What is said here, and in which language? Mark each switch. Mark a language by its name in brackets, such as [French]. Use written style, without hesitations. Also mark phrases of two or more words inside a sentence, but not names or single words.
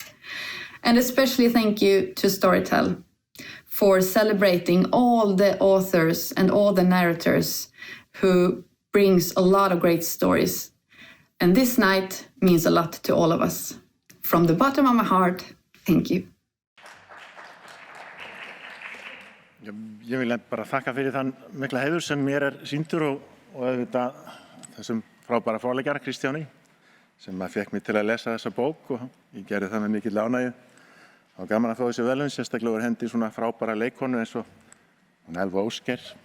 [English] And especially thank you to Storytel for celebrating all the authors and all the narrators who brings a lot of great stories. And this night means a lot to all of us. From the bottom of my heart, thank you. [Icelandic] Ég vil bara þakka fyrir þann mikla heiður sem mér sýndur og auðvitað þessum frábæra forleggjara Kristjáni sem fékk mig til að lesa þessa bók og ég gerði það með mikill ánægju. Það var gaman að fá þessi verðlaun, sérstaklega úr hendi svona frábæra leikkonu eins og hún Elva Ósker.